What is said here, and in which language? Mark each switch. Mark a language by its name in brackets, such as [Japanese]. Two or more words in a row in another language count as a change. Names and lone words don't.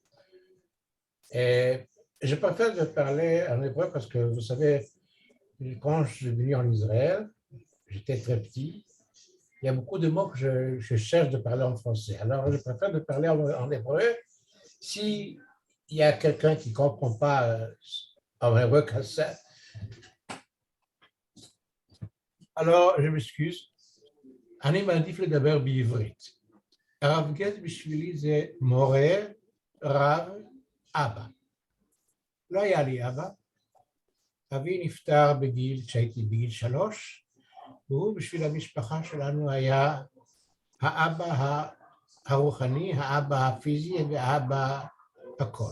[French] Et je préfère de parler en hébreu parce que, vous savez, quand je suis venu en Israël, j'étais très petit, il y a beaucoup de mots que je cherche de parler en français. Alors, je préfère de parler en hébreu. S'il y a quelqu'un qui ne comprend pas en hébreu comme ça, alors je m'excuse. [Hebrew] אני מעדיף לדבר בעברית. הרב גץ בשבילי זה מורה, רב, אבא. לא היה לי אבא. אבי נפטר כשהייתי בגיל 3, והוא בשביל המשפחה שלנו היה האבא הרוחני, האבא הפיזי והאבא הכל.